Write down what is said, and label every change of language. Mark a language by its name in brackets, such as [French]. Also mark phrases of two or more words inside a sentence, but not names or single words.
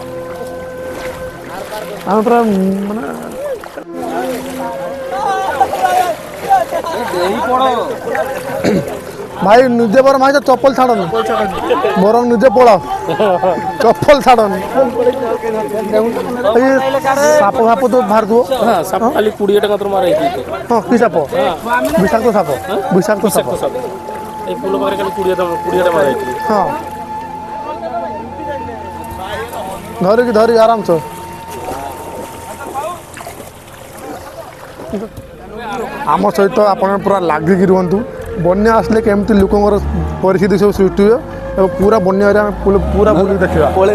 [Odia] ଆମେ ପୁରା ମାନେ ଭାଇ ନିଜେ ବରଂ ଭାଇ ଚପଲ ଛାଡ଼ନି, ବରଂ ନିଜେ ପଳାଅ, ଚପଲ ଛାଡ଼ନି। ଏଇ ସାପ ଫାପ ତ ବାହାରୁଥିବ, [Bangla] ସାପ ଖାଲି 20 টাকা তোর মারা হইছে। [Odia] ହଁ କି ସାପ? ବିଷାକ୍ତ ସାପ, ବିଷାକ୍ତ ସାପ। [Bangla] এই পুলো পারে খালি 20 টাকা মারা হইছে। [Odia] ହଁ ଧରିକି ଧରି ଆରାମସେ। ଆମ ସହିତ ଆପଣ ପୁରା ଲାଗିକି ରୁହନ୍ତୁ। ବନ୍ୟା ଆସିଲେ କେମିତି ଲୋକଙ୍କର ପରିସ୍ଥିତି ସବୁ ସୃଷ୍ଟି ହୁଏ ଏବଂ ପୁରା ବନ୍ୟାରେ ଆମେ ପୁରା ବୁଲିକି ଦେଖିବା।